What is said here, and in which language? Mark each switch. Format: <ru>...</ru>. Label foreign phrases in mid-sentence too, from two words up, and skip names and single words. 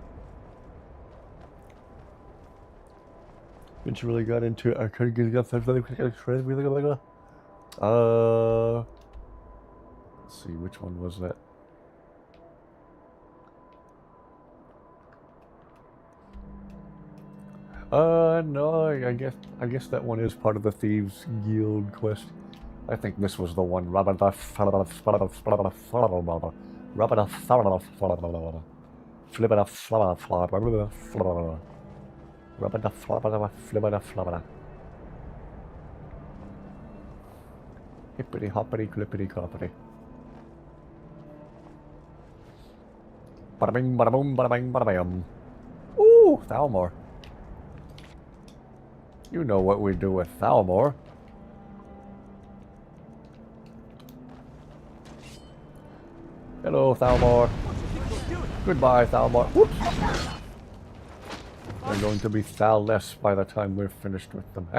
<en>Which really got into I could get let's see, which one was that? No, I guess that one is part of the Thieves Guild quest. I think this was the one. Hippity hoppity clippity cloppity. Bada bing, bada boom, bada bang, bada bam. Ooh, Thalmor. You know what we do with Thalmor. Hello, Thalmor. Goodbye, Thalmor. Whoops. They're going to be Thal-less by the time we're finished with them.</en>